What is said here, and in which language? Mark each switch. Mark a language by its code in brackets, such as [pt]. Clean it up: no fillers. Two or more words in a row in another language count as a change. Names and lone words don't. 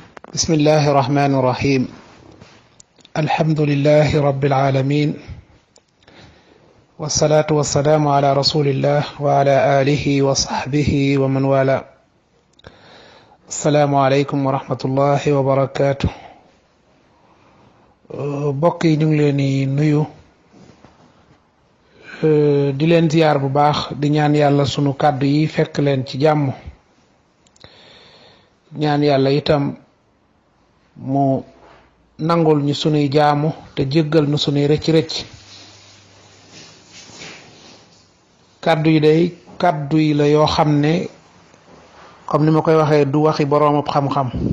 [ar] بسم الله الرحمن الرحيم الحمد لله رب العالمين والصلاة والسلام على رسول الله وعلى آله وصحبه ومن والاه السلام عليكم ورحمة الله وبركاته بقي نغليني نيو [wo] di len ziar bu baax di ñaan yalla sunu kaddu yi fekk len ci jamm ñaan yalla itam mu nangul ñu sunuy jaamu te jéggal nu sunuy recc kaddu yi day kaddu yi la yoo xam ne comme ni ma koy waxee du waxi boroomab xam-xam